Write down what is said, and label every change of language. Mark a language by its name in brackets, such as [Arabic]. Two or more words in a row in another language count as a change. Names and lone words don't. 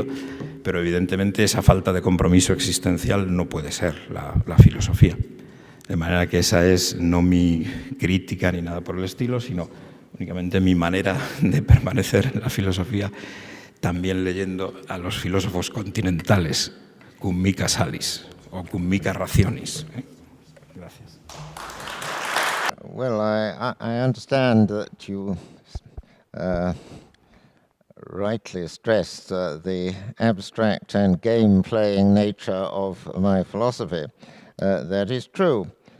[Spanish] Pero evidentemente esa falta de compromiso existencial no puede ser la filosofía. De manera que esa es no mi crítica ni nada por el estilo, sino únicamente mi manera de permanecer en la filosofía, también leyendo a los filósofos continentales, [Latin] cum mica salis o cum mica rationis. [Spanish] Gracias. [English] Well, I understand that you rightly stressed the abstract and game-playing nature of my philosophy. That is true.